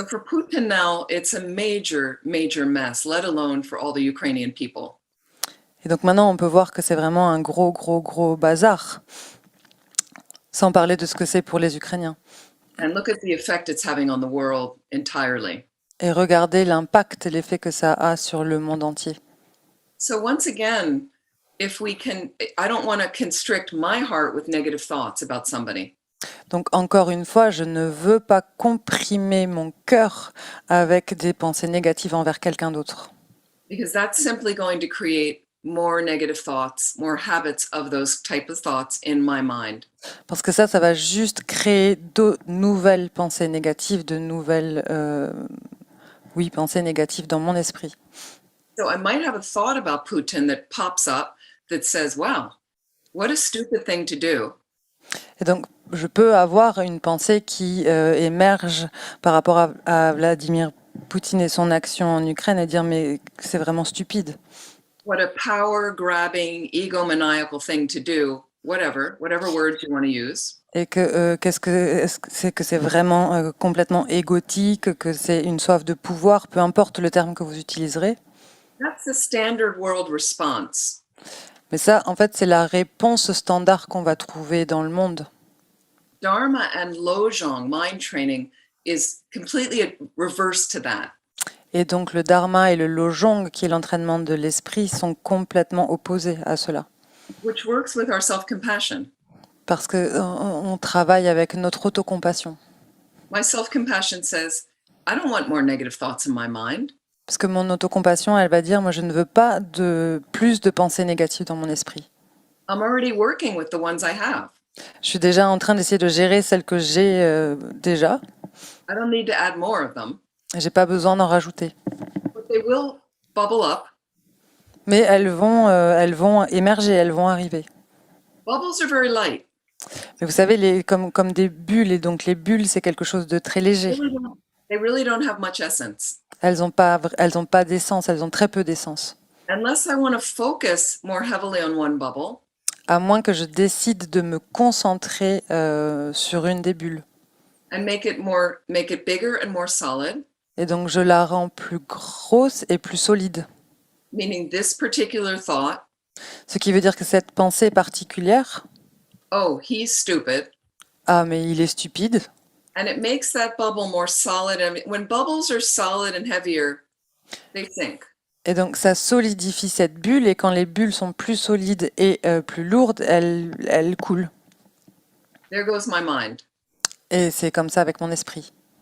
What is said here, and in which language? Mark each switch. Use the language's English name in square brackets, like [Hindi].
[English] So for Putin now, it's a major, major mess, let alone for all the Ukrainian people. [French] Et donc maintenant, on peut voir que c'est vraiment un gros, gros, gros bazar, sans parler de ce que c'est pour les Ukrainiens. [English] And look at the effect it's having on the world entirely. [French] Et regardez l'impact, l'effet que ça a sur le monde entier. [English] So once again, if we can, I don't want to constrict my heart with negative thoughts about somebody. [French] Donc encore une fois, je ne veux pas comprimer mon cœur avec des pensées négatives envers quelqu'un d'autre. [English] Because that's simply going to create more negative thoughts, more habits of those type of thoughts in my mind. [French] Parce que ça va juste créer de nouvelles pensées négatives, de nouvelles pensées négatives dans mon esprit. [English] So I might have a thought about Putin that pops up that says, wow, what a stupid thing to do. [French] Et donc, je peux avoir une pensée qui émerge par rapport à Vladimir Poutine et son action en Ukraine et dire mais c'est vraiment stupide. [English] What a power-grabbing, egomaniacal thing to do, whatever words you want to use. [French] Et que est-ce que c'est vraiment complètement égotique, que c'est une soif de pouvoir, peu importe le terme que vous utiliserez. [English] That's the standard world response. [French] Mais ça, en fait, c'est la réponse standard qu'on va trouver dans le monde. [English] Dharma and Lojong, mind training, is completely reverse to that. [French] Et donc le dharma et le lojong, qui est l'entraînement de l'esprit, sont complètement opposés à cela. [English] Which works with our self-compassion. [French] Parce qu'on travaille avec notre autocompassion. [English] My self-compassion says, I don't want more negative thoughts in my mind. [French] Parce que mon autocompassion, elle va dire, moi je ne veux pas de plus de pensées négatives dans mon esprit. [English] I'm already working with the ones I have. [French] Je suis déjà en train d'essayer de gérer celles que j'ai déjà. [English] I don't need to add more of them. [French] J'ai pas besoin d'en rajouter. [English] But they will bubble up. [French] Mais elles vont émerger, elles vont arriver. [English] Bubbles are very light. [French] Mais vous savez, comme des bulles, et donc les bulles, c'est quelque chose de très léger. [English] They really don't have much essence. [French] Elles n'ont pas d'essence, elles ont très peu d'essence. [English] Unless I want to focus more heavily on one bubble, [French] À moins que je décide de me concentrer sur une des bulles. [English] and make it bigger and more solid, [French] Et donc je la rends plus grosse et plus solide. [English] meaning this particular thought, [French] Ce qui veut dire que cette pensée particulière, [English] oh, he's stupid, [French] ah mais il est stupide, [English] and it makes that bubble more solid. I mean, when bubbles are solid and heavier, they sink. [French] et donc ça solidifie cette bulle, et quand les bulles sont plus solides et plus lourdes, elles coulent. [English] There goes my mind. [French] Et c'est comme ça avec mon esprit.